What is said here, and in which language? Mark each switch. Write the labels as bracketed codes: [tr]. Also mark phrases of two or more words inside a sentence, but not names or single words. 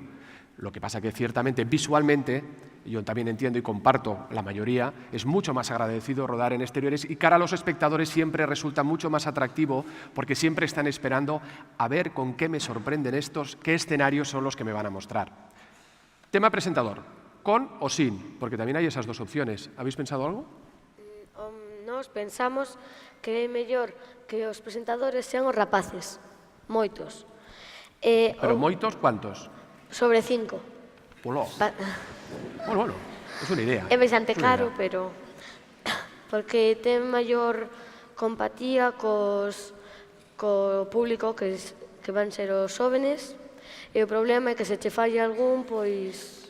[es] Lo que pasa que ciertamente visualmente, yo también entiendo y comparto la mayoría, es mucho más agradecido rodar en exteriores y cara a los espectadores siempre resulta mucho más atractivo porque siempre están esperando a ver con qué me sorprenden estos, qué escenarios son los que me van a mostrar. Tema presentador, ¿con o sin? Porque también hay esas dos opciones. ¿Habéis pensado algo? [gl] Nós pensamos que é mellor que os presentadores sean os rapaces, moitos. [es] Pero moitos, ¿cuántos? Sobre 5. Bueno, es una idea. [gl] É bastante caro, pero porque ten maior compatía co público que van ser os xóvenes e o problema é que se che falla algún, pois...